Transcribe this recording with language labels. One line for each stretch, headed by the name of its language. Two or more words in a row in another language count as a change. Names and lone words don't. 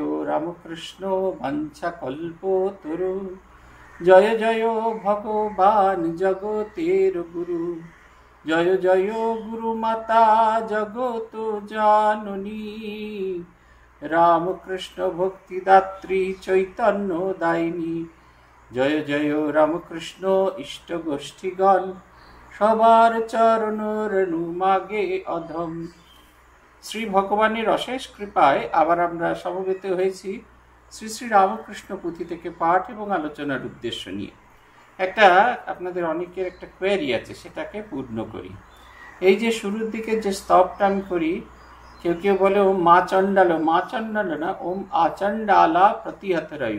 Bangla: রামকৃষ্ণো বংশকল্পোতরু জয় জয়ো ভগবান্ জগতের্গুরু জয় জয়ো গুরুমাতা জগতো জাননী রামকৃষ্ণ ভক্তিদাত্রী চৈতন্যদায়িনী জয় জয় রামকৃষ্ণ ইষ্ট গোষ্ঠীগণ সবার চরণ রেণু মাগে অধম। শ্রী ভগবানের অশেষ কৃপায় আবার আমরা সমবেত হয়েছি শ্রী শ্রী রামকৃষ্ণ পুঁথি থেকে পাঠ এবং আলোচনার উদ্দেশ্য নিয়ে। একটা আপনাদের অনেকের একটা কোয়েরি আছে, সেটাকে পূর্ণ করি। এই যে শুরুর দিকে যে স্তবটা আমি করি, কেউ কেউ বলে ওম মা চণ্ডাল, মা চণ্ডাল না, ওম আচণ্ডালা প্রতিহতরয়।